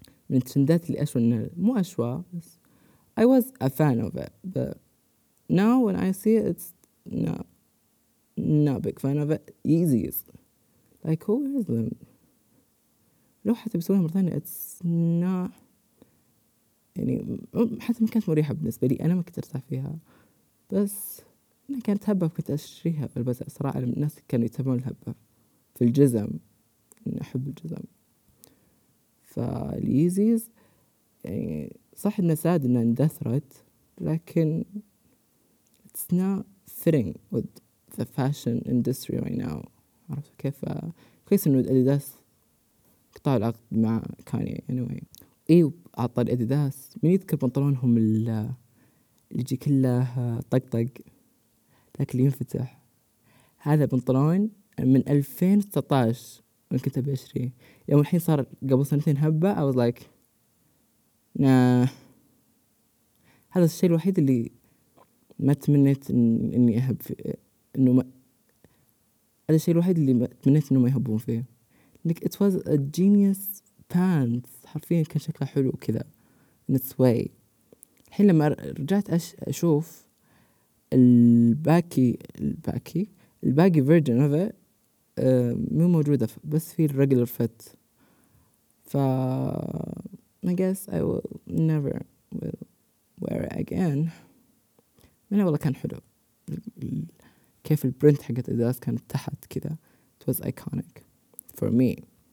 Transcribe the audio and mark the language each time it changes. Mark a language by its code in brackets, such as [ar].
[ar] من الترندات اللي أشوى إنها مو أشوى بس [en] I was a fan of it but now when I see it it's not big fan of it. Yeezys like who wears them؟ [ar] لو حتى بسويها مرة ثانية [en] it's not [ar] يعني حتى ما كانت مريحة بالنسبة لي، أنا ما كنت أرتاح فيها، بس أنا كانت هبة كنت أشتريها بالبزع صراحة، الناس كانوا يتبعون الهبة في الجزم، أني أحب الجزم. فاليزيز يعني صح أنها ساد أنها اندثرت، لكن [en] it's not fitting with the fashion industry right now. [ar] عرفت كيف؟ كويس أنه الأديداس قطع العقد مع كاني anyway. ايه عطى الاديداس، مين يذكر بنطلونهم اللي يجي كله طقطق ذاك اللي ينفتح؟ هذا بنطلون من 2016 من كنت بشري، يوم الحين صار قبل سنتين هبة [en] I was like nah. [ar] هذا الشيء الوحيد اللي ما تمنيت اني اهب انه هذا الشيء الوحيد اللي ما تمنيت انه ما يهبون فيه، [en] like it was a genius pants [ar] حرفيا كان شكلها حلو كذا [en] in its way. [ar] الحين لما رجعت أشوف الباقي [en] version of it [ar] مو موجودة، بس في [en] regular fit. [ar] ف [en] I guess I will never will wear it again. [ar] منه والله كان حلو كيف البرنت حقت إداس كانت تحت كذا، [en] it was iconic for me.